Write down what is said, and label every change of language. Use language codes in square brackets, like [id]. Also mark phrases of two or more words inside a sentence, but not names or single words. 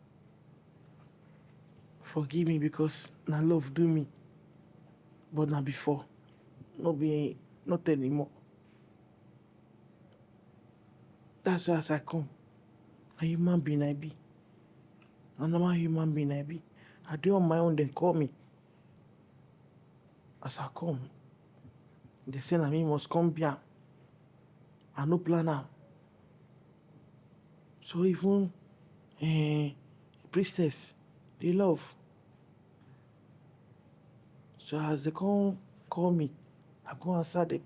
[pcm] Forgive me because na love do me. But na before. Not anymore. That's why as I come. A human being I be. A normal human being I be. I do on my own, then call me. As I come, they say na me must come here. I no plan am. So even priestess, they love. So as they come call me, I go answer them.